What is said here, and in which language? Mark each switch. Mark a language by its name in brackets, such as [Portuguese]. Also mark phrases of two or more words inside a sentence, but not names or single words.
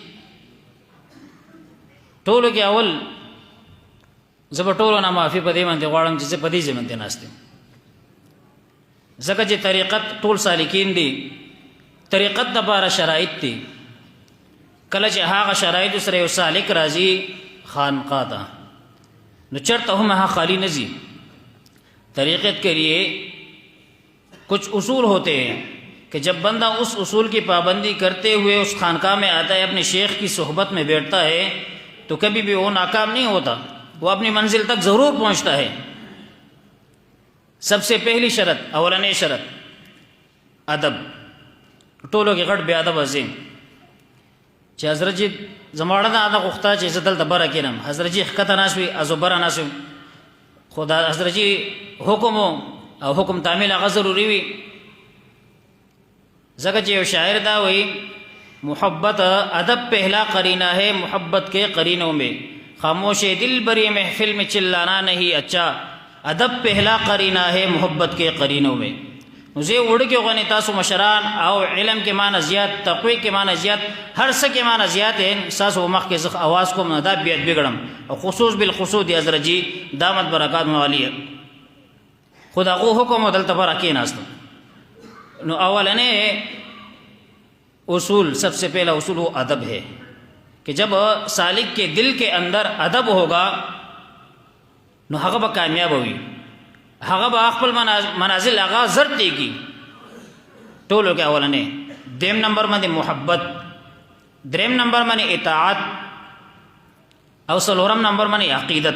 [Pashto] ټولو کې اول زه به ټولو نه معافي په دې باندې غواړم چې زه په دې ځای باندې ناست یم ځکه چې طریقت ټول سالکین دي، طریقت دپاره شرایط دي. کله چې هغه شرایطو سره یو سالک راځي خانقاہ ته نو چرته هم هغه خالی نه ځي. [Urdu] طریقت کے لیے کچھ اصول ہوتے ہیں کہ جب بندہ اس اصول کی پابندی کرتے ہوئے اس خانقاہ میں آتا ہے، اپنے شیخ کی صحبت میں بیٹھتا ہے تو کبھی بھی وہ ناکام نہیں ہوتا، وہ اپنی منزل تک ضرور پہنچتا ہے. سب سے پہلی شرط [Pashto] اولنی شرط ادب. ټولو کې غټ بې ادبه ځي چې حضرت جي زما اړه دا غوښته چې زه دلته بره کښېنم، حضرت جي ښکته ناست وي او زه بره ناست وم، خو دا حضرت جي حکم او حکم تعمیل هغه ضروري وي ځکه چې یو شاعر دا وایي [Urdu] محبت ادب پہلا قرینہ ہے محبت کے قرینوں میں، خاموش دل بری محفل میں چلانا نہیں اچھا، ادب پہلا قرینہ ہے محبت کے قرینوں میں. [Pashto] نو زه وړوکی غوندې تاسو مشران او علم کې مانه زیات، تقوی کې مانه زیات، هر څه کې مانه زیات یې ستاسو مخکې زه اواز کوم نو دا بیعت بګړم او خصوص بالخصوص د حضرت جي [Arabic] دامت برکاتهم العالیہ [Pashto] خو د هغو حکم دلته بره کېناستم. نو اولنې اصول [Urdu] سب سے پہلا اصول وہ ادب ہے کہ جب سالک کے دل کے اندر ادب ہوگا [Pashto] نو هغه به کامیاب وي، هغه به خپل منازل هغه زر دیږي. ټولو کې اولنې دیم نمبر باندې محبت، دریم نمبر باندې اطاعت او څلورم نمبر باندې عقیدت.